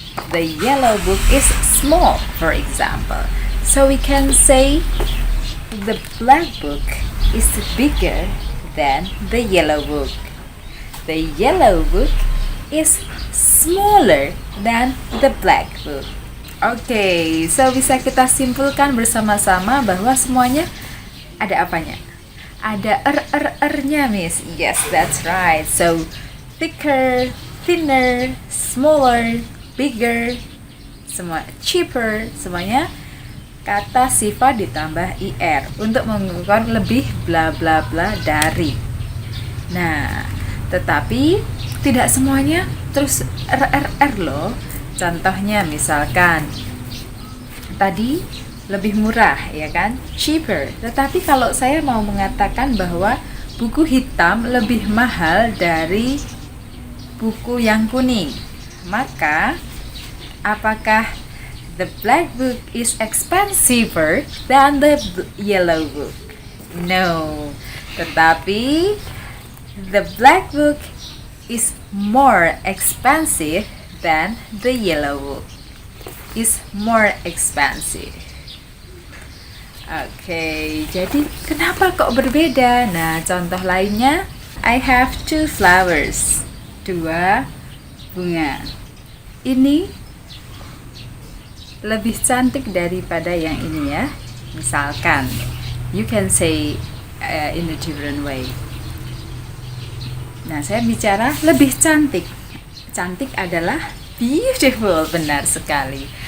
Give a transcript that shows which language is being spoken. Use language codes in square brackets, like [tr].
[en] The yellow book is small, for example. So we can say the black book is bigger than the yellow book. The yellow book is smaller than the black book. [id] Oke, so bisa kita simpulkan bersama-sama bahwa semuanya ada apanya? Ada er-nya, Miss. [en] Yes, that's right. [id] So, thicker, thinner, smaller, bigger, semua cheaper, semuanya kata sifat ditambah ir untuk mengukur lebih bla bla bla dari. Nah, tetapi tidak semuanya terus loh. Contohnya misalkan tadi lebih murah, ya kan? Cheaper. Tetapi kalau saya mau mengatakan bahwa buku hitam lebih mahal dari buku yang kuning, maka apakah [en] the black book is expensiver than the yellow book? No. [id] Tetapi [en] the black book is more expensive than the yellow book. Is more expensive. [id] Oke, jadi kenapa kok berbeda? Nah, contoh lainnya, [en] I have 2 flowers. [id] 2 bunga. Ini lebih cantik daripada yang ini ya. [en] Misalkan, you can say in a different way. [id] Nah, saya bicara lebih cantik. Cantik adalah beautiful, benar sekali.